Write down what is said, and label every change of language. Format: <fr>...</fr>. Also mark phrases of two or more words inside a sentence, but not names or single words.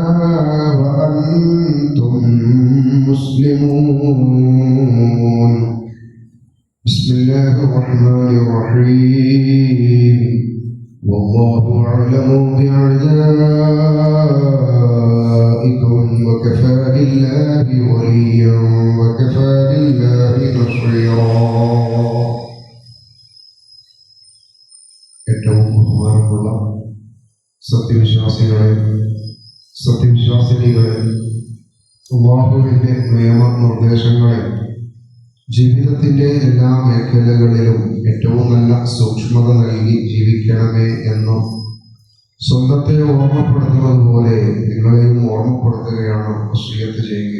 <ar>وأنتم مسلمون بسم الله الرحمن الرحيم والله أعلم بأعدائكم وكفى بالله وليا وكفى بالله نصيرا</ar> <ml>ഏറ്റവും ബഹുമാനമുള്ള സത്യവിശ്വാസിനികളെ അല്ലാഹുവിന്റെ നിയമനിർദ്ദേശങ്ങളെ ജീവിതത്തിന്റെ എല്ലാ മേഖലകളിലും ഏറ്റവും നല്ല സൂക്ഷ്മത നൽകി ജീവിക്കണമേ എന്നും സ്വന്തത്തെ ഓർമ്മപ്പെടുത്തുന്നത് പോലെ നിങ്ങളെയും ഓർമ്മപ്പെടുത്തുകയാണ് വസിയത്ത് ചെയ്യുക.</ml>